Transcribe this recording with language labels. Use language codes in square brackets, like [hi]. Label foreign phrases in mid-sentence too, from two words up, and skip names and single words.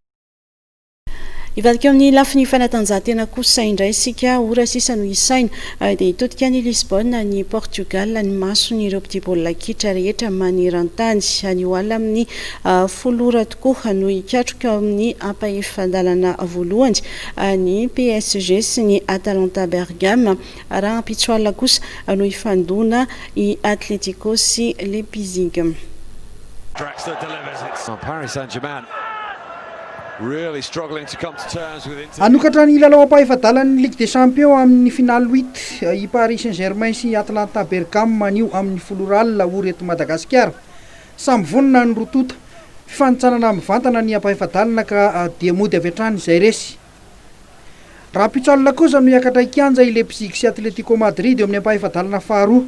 [mg] Ivadika amin'ny lafiny fanatanjahantena kosa indray isika ora sisa no isaina dia hitotika ny Lisbonne ny Portugal ny maso ny ireo petit baolina kitra rehetra maneran-tany ny oala amin'ny 10 ora tokoa no hikatroka amin'ny ampaefan-dalana voalohany ny PSG sy ny Atalanta Bergame raha ampitsoalina kosa no hifandona i Atletico sy Leipzig. [en] Paris Saint-Germain really struggling to come to terms with Inter. [mg] Anokatra ny lalao ampaefadalan'ny Ligue des Champions amin'ny finale 8 i Paris Saint-Germain sy Atalanta Bergame manio amin'ny 10 ora oreto Madagasikara. Samy vonona ny rotota fifanitsanana mivantana ny ampaefadalana ka dia mody avy hatrany izay resy. Raha pitsalina kosa no hiakatra ikanja i Leipzig sy Atletico Madrid eo amin'ny ampaefadalana faharoa.